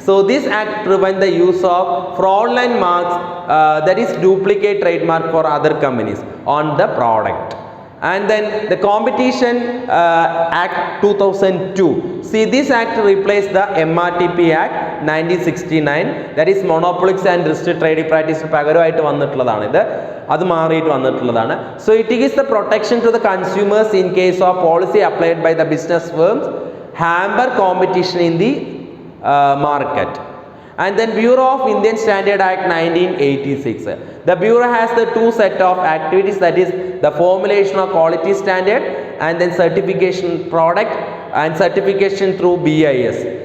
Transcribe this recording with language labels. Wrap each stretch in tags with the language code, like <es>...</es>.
<en>So this act prevents the use of fraudulent marks, that is duplicate trademark for other companies on the product. And then the Competition Act 2002. See, this act replaced the MRTP Act 1969, that is Monopolies and Restricted Trading Practices</en> <ml>പകരമായിട്ട് വന്നിട്ടുള്ളതാണ് ഇത്. അത് മാറിയിട്ട് വന്നിട്ടുള്ളതാണ്.</ml> <en>So it is the protection to the consumers in case of policy applied by the business firms hamper competition in the market. And then Bureau of Indian Standard Act 1986. The Bureau has the two set of activities, that is the formulation of quality standard and then certification product and certification through BIS.</en>